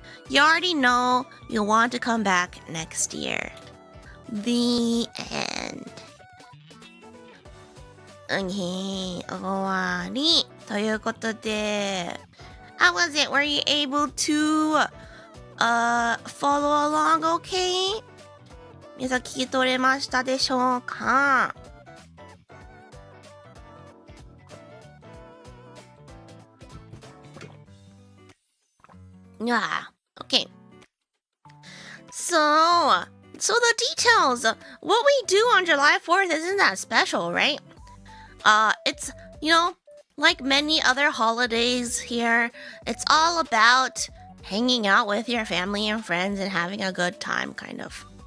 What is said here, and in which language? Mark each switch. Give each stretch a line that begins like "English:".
English: You already know you'll want to come back next year. The end. Okay,
Japanese: 終わり。ということで、
English: how was it? Were you able to follow along okay?
Japanese: 皆さん聞き取れましたでしょうか？
English: Yeah, okay. So the details. What we do on July 4th isn't that special, right? It's, like many other holidays here, it's all about hanging out with your family and friends and having a good time, kind of.